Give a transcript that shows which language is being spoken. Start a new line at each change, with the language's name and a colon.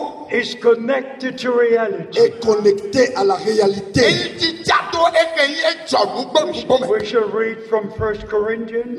English: is connected to reality.
French: Est connectée à la réalité.
English: We shall read from 1 Corinthians.